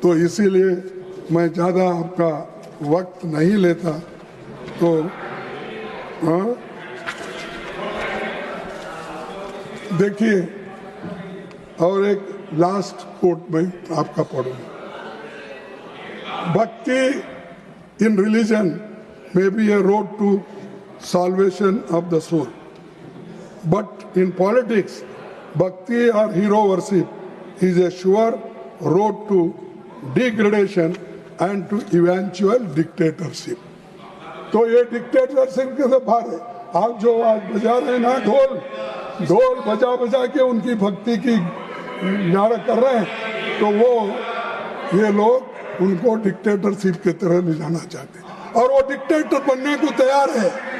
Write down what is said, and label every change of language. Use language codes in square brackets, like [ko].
[hi] तो इसीलिए मैं ज़्यादा आपका वक्त नहीं लेता। तो हाँ, देखिए, और एक लास्ट कोट में आपका पढ़ूं। [en] Bhakti in religion may be a road to salvation of the soul, but in politics, bhakti or hero worship is a sure road to degradation and to eventual dictatorship. [hi] तो ये डिक्टेटरशिप के बाहर है। आप जो आज बजा रहे हैं ना, ढोल बजा के उनकी भक्ति की नारा कर रहे हैं, तो वो ये लोग उनको डिक्टेटरशिप की तरह ले जाना चाहते हैं और वो डिक्टेटर बनने को तैयार है।